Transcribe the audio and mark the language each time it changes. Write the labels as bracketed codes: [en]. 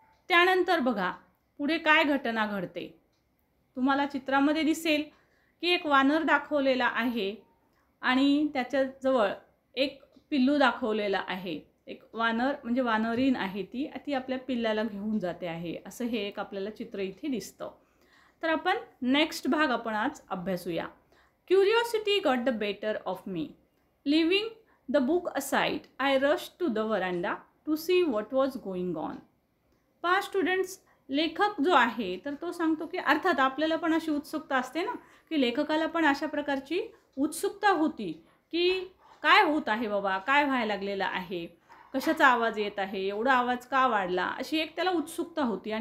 [mr] त्यानंतर बघा पुढे काय घटना घडते. तुम्हाला चित्रामध्ये दिसेल की एक वानर दाखवलेला आहे आणि त्याच्याजवळ एक पिल्लू दाखवलेला आहे. एक वानर म्हणजे वानरीण आहे, ती आपल्या पिल्लाला घेऊन जाते आहे असं हे एक आपल्याला चित्र इथे दिसतं. तर आपण नेक्स्ट भाग आपण आज अभ्यासूया. [en] Curiosity got the better of me. Leaving the book aside, I rushed to the veranda to see what was going on. [mr] पहा स्टुडंट्स, लेखक जो आहे तर तो सांगतो की अर्थात आपल्याला पण अशी उत्सुकता असते ना, की लेखकाला पण अशा प्रकारची उत्सुकता होती की काय होत आहे बाबा, काय व्हायला लागलेलं आहे, कशाचा आवाज येत आहे, एवढा आवाज का वाढला, अशी एक त्याला उत्सुकता होती.